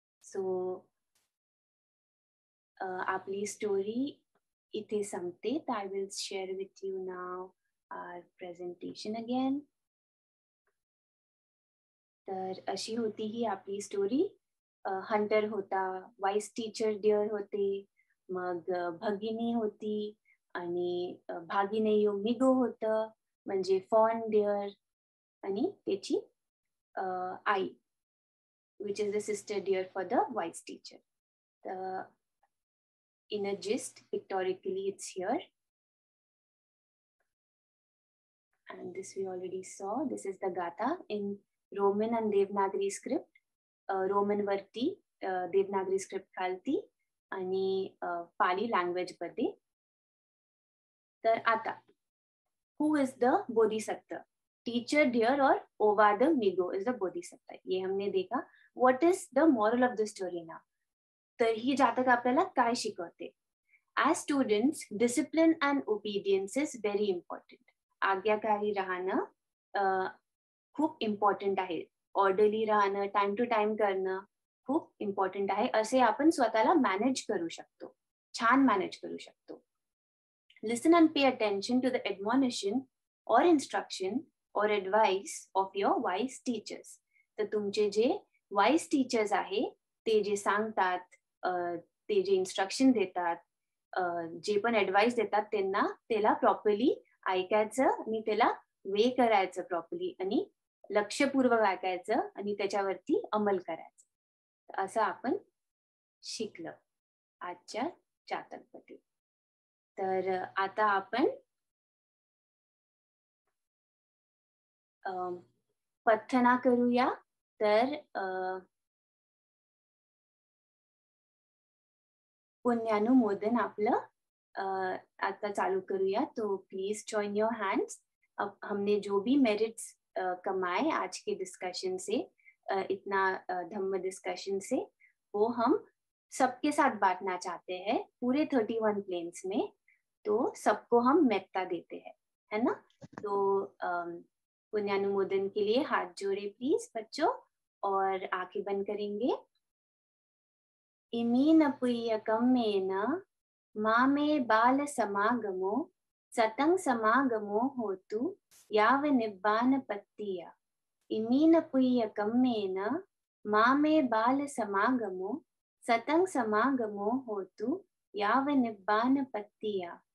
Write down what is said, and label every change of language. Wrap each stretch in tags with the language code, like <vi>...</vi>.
<mr>So आपली story इथे संपते.</mr> <en>I will share with you now our presentation again.</en> <mr>तर अशी होती ही आपली स्टोरी. हंटर होता, वाईस टीचर डिअर होते, मग भगिनी होती आणि भागिनेयो मिगो होतं म्हणजे फॉन डिअर आणि त्याची आई</mr> <en>which is the sister deer for the wise teacher. In a gist, pictorially it's here. And this we already saw. This is the Gatha in Roman and Devanagari script.</en> <mr>Roman वरती Devanagari script खालती आणि Pali language मध्ये. तर आता</mr> <en>who is the bodhisattva? Teacher deer or Ovada Migo is the bodhisattva.</en> <hi>ये हमने देखा.</hi> <en>What is the moral of the story now?</en> <mr>तर ही जातक आपल्याला काय शिकवते?</mr> <en>As students, discipline and obedience is very important.</en> <mr>आज्ञाकारी राहणं खूप इम्पॉर्टंट आहे. ऑर्डरली राहणं, टाइम टू टाइम करणं खूप इम्पॉर्टंट आहे. असे आपण स्वतःला मॅनेज करू शकतो, छान मॅनेज करू शकतो.</mr> <en>Listen and pay attention to the admonition or instruction or advice of your wise teachers.</en> <mr>तर तुमचे जे वाईज टीचर्स आहे ते जे सांगतात, ते जे इन्स्ट्रक्शन देतात, जे पण ऍडवाइस देतात त्यांना त्याला प्रॉपरली ऐकायचं आणि त्याला वे करायचं प्रॉपरली आणि लक्षपूर्वक ऐकायचं आणि त्याच्यावरती अंमल करायचं. असं आपण शिकलं आजच्या जातकमध्ये. तर आता आपण पठना करूया. तर पुण्यानुमोदन आपलं आता चालू करूया.</mr> <en>तो please join your hands.</en> <hi>अब हमने जो भी मेरिट्स कमाए आज के डिस्कशन से, इतना धम्म डिस्कशन से, वो हम सबके साथ बांटना चाहते हैं पूरे 31 प्लेन्स में. तो सबको हम मेत्ता देते हैं, है ना. तो पुण्यानुमोदन के लिए हाथ जोड़े प्लीज बच्चों और आंखें बंद करेंगे.</hi> <pi>इमीन पुय्यकम्मेन मामे बाल समागमो सतं समागमो होतु याव निब्बान पत्तिया. इमीन पुय्यकम्मेन मामे बाल समागमो सतं समागमो होतु याव निब्बान पत्तिया.</pi>